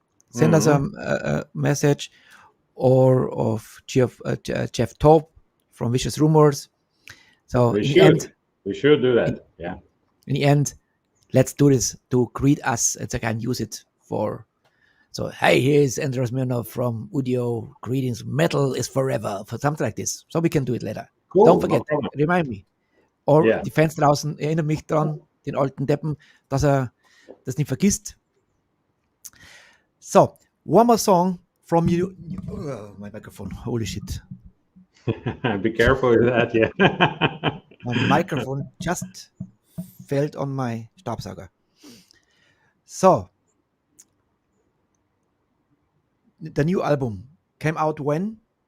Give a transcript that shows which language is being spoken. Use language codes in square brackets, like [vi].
[en] Send us a message, or of Jeff Taub from Vicious Rumors. So We should do that. Yeah. In the end, let's do this to greet us and so I can use it for. So, hey, here's Andrey Smirnoff from Udio. Greetings, metal is forever, for something like this. So we can do it later. Cool. Don't forget, No problem. remind me. Or Yeah. [de] die Fans draußen, erinnert mich dran, den alten Deppen, dass er das nicht vergisst. [en] So, one more song from you. My microphone, holy shit. Be careful with that. Yeah. My microphone just fell on my Staubsauger. So, the new album came out when?